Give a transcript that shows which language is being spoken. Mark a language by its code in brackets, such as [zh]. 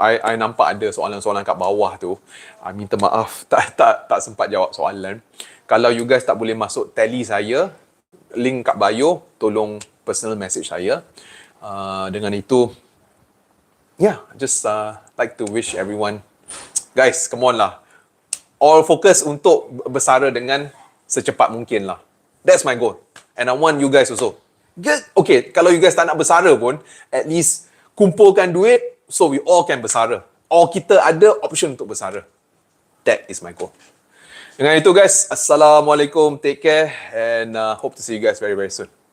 [ms] I nampak ada soalan-soalan kat bawah tu. Minta maaf, tak sempat jawab soalan. Kalau you guys tak boleh masuk tally saya, link kat bio, tolong personal message saya. Dengan itu, [en] just like to wish everyone, guys, come on lah. All focus [ms] untuk bersara dengan secepat mungkin lah. [en] That's my goal. And I want you guys also. Okay, kalau you guys [ms] tak nak bersara pun, [en] at least [ms] kumpulkan duit [en] so we all can bersara. [ms] Or kita ada option untuk bersara. [en] That is my goal. [ms] Dengan itu guys, [en] Assalamualaikum, take care and hope to see you guys very very soon.